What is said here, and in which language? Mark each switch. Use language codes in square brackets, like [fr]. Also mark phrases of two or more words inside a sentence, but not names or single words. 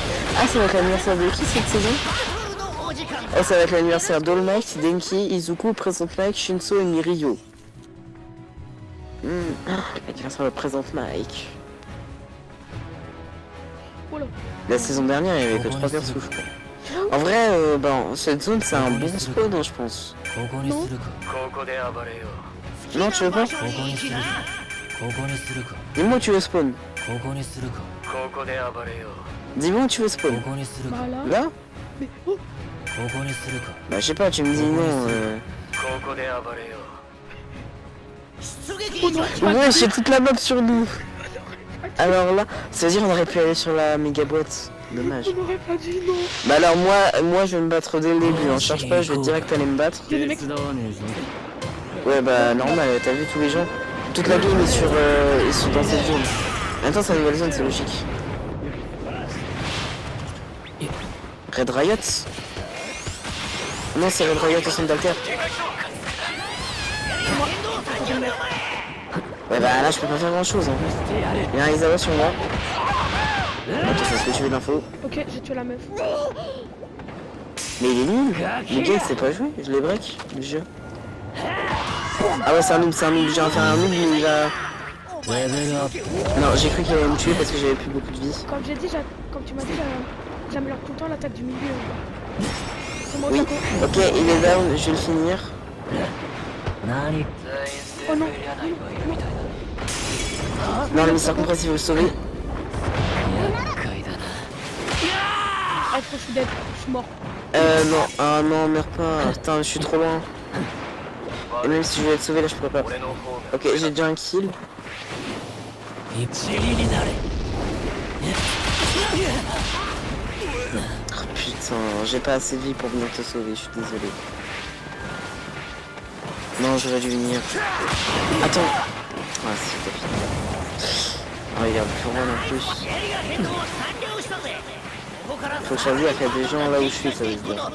[fr] Ah ça va être l'anniversaire de qui cette saison? Oh, ça va être l'anniversaire d'All Might, Denki, Izuku, Present Mike, Shinso et Mirio. L'anniversaire de Present Mike. Voilà. La saison dernière, il y avait que 3 persos, je crois. En vrai, cette zone c'est un bon spawn, hein, je pense. [ja] ここにするか [fr] Non, tu veux pas? [ja] ここにするかここにするか [fr] Dis-moi où tu veux spawn. [ja] ここにするか [fr] Dis-moi où tu veux [ja] こ [fr] spawn. [ja] こにするか [fr] Bah là. Là? Mais oh, [ja] ここにするか [fr] Bah, je sais pas, tu me dis non. Ouais, j'ai toute la map sur nous. Alors là, c'est-à-dire on aurait pu aller sur la méga boîte. Dommage. on aurait pas dit non. Bah alors moi je vais me battre dès le début. Hein. Cherche pas, je vais direct aller me battre. Il y a des mecs. [ja] 手伝わねえぞ [fr] Ouais bah normal, t'as vu tous les gens. Toute la game est sur ils sont dans cette zone. Attends, c'est une nouvelle zone, c'est logique. Red Riot? Non, c'est Red Riot au centre d'Alter. Ouais bah là je peux pas faire grand chose. Hein. Il y a un Izawa sur moi. Attends, parce que tu veux l'info. Ok, j'ai tué la meuf. Mais il est nul. Le gars il sait pas jouer, je l'ai break le jeu. Ah ouais c'est un noob, j'ai un faire un noob mais il va. [ja] レベルアップ [fr] Non, j'ai cru qu'il allait me tuer parce que j'avais plus beaucoup de vie. Comme j'ai dit, comme tu m'as dit, j'améliore tout le temps l'attaque du milieu. C'est moi Oui, Taco. ok, il est down, je vais le finir. [ja] 何 [fr] Oh non. Non, le mystère compressif, il faut le sauver. [ja] 厄介だな [fr] Ah, je suis dead. Je suis mort. Non, ah non, meurs pas. Putain, je suis trop loin. Et même si je vais être sauvé là, je pourrais pas. Ok, j'ai déjà un kill. [ja] 一撃になれ [fr] Oh, putain, j'ai pas assez de vie pour venir te sauver, je suis désolé. Non, j'aurais dû venir. Attends. Ah, si, t'as fini. Oh, il est un peu loin en plus. Faut changer qu'il y a des gens là où je suis, ça veut dire.